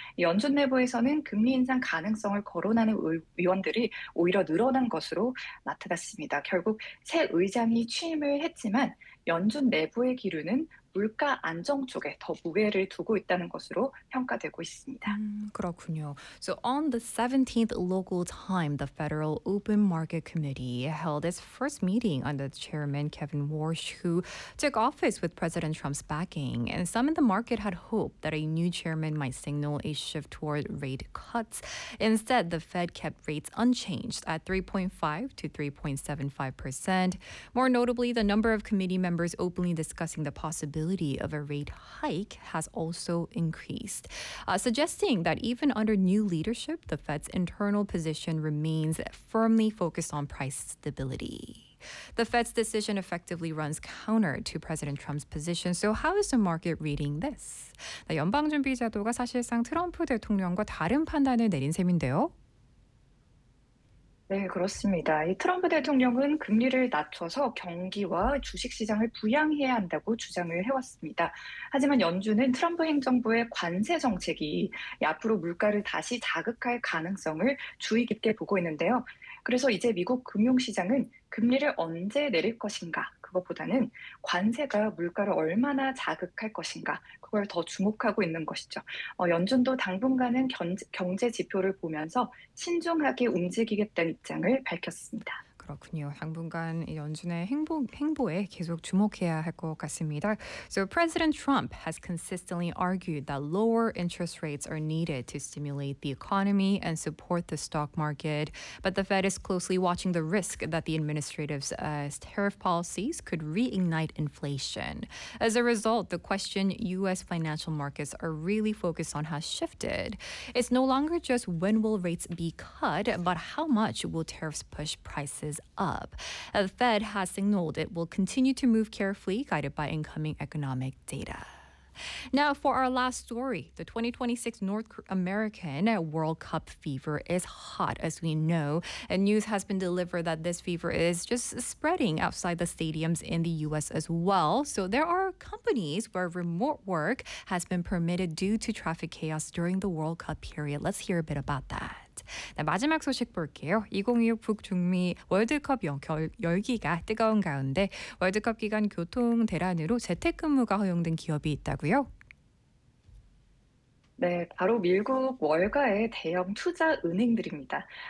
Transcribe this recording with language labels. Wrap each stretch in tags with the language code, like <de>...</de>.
<ko>연준 내부에서는 금리 인상 가능성을 거론하는 위원들이 오히려 늘어난 것으로 나타났습니다. 결국 새 의장이 취임을 했지만 연준 내부의 기류는 물가 안정 쪽에 더 무게를 두고 있다는 것으로 평가되고 있습니다. 그렇군요.</ko> <en>So on the 17th local time, the Federal Open Market Committee held its first meeting under Chairman Kevin Warsh, who took office with President Trump's backing. And some in the market had hoped that a new chairman might signal a shift toward rate cuts. Instead, the Fed kept rates unchanged at 3.5% to 3.75%. More notably, the number of committee members openly discussing the possibility of a rate hike has also increased, suggesting that even under new leadership, the Fed's internal position remains firmly focused on price stability. The Fed's decision effectively runs counter to President Trump's position. So how is the market reading this?</en> <ko>연방준비제도가 사실상 트럼프 대통령과 다른 판단을 내린 셈인데요. 네, 그렇습니다. 이 트럼프 대통령은 금리를 낮춰서 경기와 주식시장을 부양해야 한다고 주장을 해왔습니다. 하지만 연준은 트럼프 행정부의 관세 정책이 앞으로 물가를 다시 자극할 가능성을 주의 깊게 보고 있는데요. 그래서 이제 미국 금융시장은 금리를 언제 내릴 것인가, 그것보다는 관세가 물가를 얼마나 자극할 것인가, 그걸 더 주목하고 있는 것이죠. 연준도 당분간은 경제 지표를 보면서 신중하게 움직이겠다는 입장을 밝혔습니다. 그렇군요. 당분간 연준의 행보에 계속 주목해야 할것 같습니다.</ko> <en>So President Trump has consistently argued that lower interest rates are needed to stimulate the economy and support the stock market, but the Fed is closely watching the risk that the administrative's tariff policies could reignite inflation. As a result, the question U.S. financial markets are really focused on has shifted. It's no longer just when will rates be cut, but how much will tariffs push prices up. The Fed has signaled it will continue to move carefully, guided by incoming economic data. Now, for our last story, the 2026 North American World Cup fever is hot, as we know, and news has been delivered that this fever is just spreading outside the stadiums in the U.S. as well. So there are companies where remote work has been permitted due to traffic chaos during the World Cup period. Let's hear a bit about that.</en> <ko>네, 마지막 소식 볼게요. 2026 북중미 월드컵 열기가 뜨거운 가운데 월드컵 기간 교통 대란으로 재택근무가 허용된 기업이 있다고요? 네, 바로 미국 월가의 대형 투자 은행들입니다.</ko>